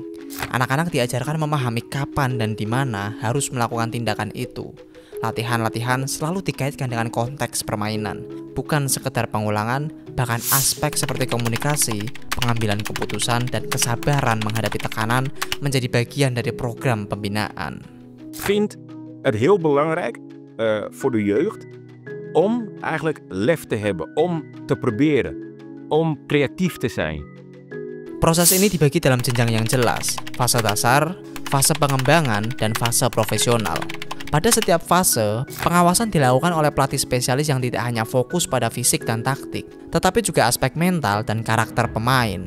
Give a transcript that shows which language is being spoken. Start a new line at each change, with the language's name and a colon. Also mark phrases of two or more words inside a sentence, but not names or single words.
Indonesian: Anak-anak diajarkan memahami kapan dan di mana harus melakukan tindakan itu. Latihan-latihan selalu dikaitkan dengan konteks permainan, bukan sekedar pengulangan, bahkan aspek seperti komunikasi, pengambilan keputusan, dan kesabaran menghadapi tekanan menjadi bagian dari program pembinaan.
Dutch: Vind het heel belangrijk voor de jeugd om eigenlijk lef te hebben, om te proberen, om creatief te zijn.
Indonesian: Proses ini dibagi dalam jenjang yang jelas, fase dasar, fase pengembangan, dan fase profesional. Pada setiap fase, pengawasan dilakukan oleh pelatih spesialis yang tidak hanya fokus pada fisik dan taktik, tetapi juga aspek mental dan karakter pemain.